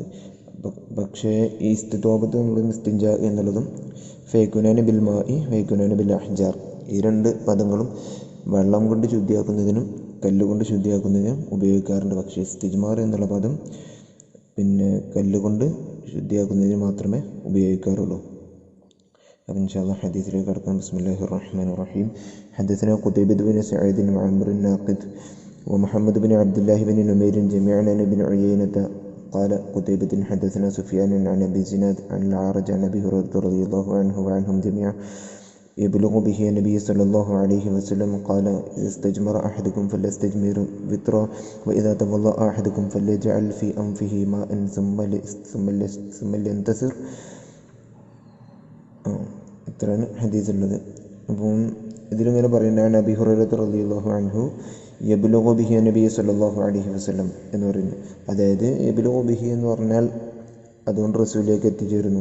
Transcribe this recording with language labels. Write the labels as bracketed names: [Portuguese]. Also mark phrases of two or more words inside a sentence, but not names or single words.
[Malayalam] പക്ഷേ ഈ ഇസ്തിത്വാബത്ത് എന്നുള്ളതും ഇസ്തിൻജാ എന്നുള്ളതും [Arabic] فيكونان بالماء فيكونان بالأحجار, [Malayalam] ഈ രണ്ട് പദങ്ങളും വെള്ളം കൊണ്ട് ശുദ്ധിയാക്കുന്നതിനും കല്ലുകൊണ്ട് ശുദ്ധിയാക്കുന്നതിനും ഉപയോഗിക്കാറുണ്ട്. പക്ഷേ ഇസ്തിജ്മാർ എന്നുള്ള പദം പിന്നെ കല്ലുകൊണ്ട് ശുദ്ധിയാക്കുന്നതിന് മാത്രമേ ഉപയോഗിക്കാറുള്ളൂ. അപ്പോൾ [Arabic] إن شاء الله [Malayalam] ഹദീസിലേക്ക് കടക്കാം. [Arabic] بسم الله الرحمن الرحيم. حدثنا قتيبة بن سعيد وعمرو ناقد ومحمد بن عبد الله بن نمير جميعا عن ابن عيينة قال قتيبة حدثنا سفيان عن أبي زناد عن الأعرج عن أبي هريرة رضي الله عنه وعنهم جميعا يبلغ به النبي صلى الله عليه وسلم قال إذا استجمر أحدكم فليستجمر وترا وإذا تولى أحدكم فليجعل في أنفه ماء ثم لينتصر. [Malayalam] ഇത്രയാണ് ഹദീസ് ഉള്ളത്. അപ്പം ഇതിലിങ്ങനെ പറയുന്നതാണ് അബീ ഹുറൈറ [Arabic] رضي الله عنه يبلغ به [Malayalam] നബി [Arabic] صلى الله عليه وسلم [Malayalam] എന്ന് പറയുന്നത്. അതായത് [Arabic] يبلغ به [Malayalam] എന്ന് പറഞ്ഞാൽ അതുകൊണ്ട് റസൂലിലേക്ക് എത്തിച്ചേരുന്നു.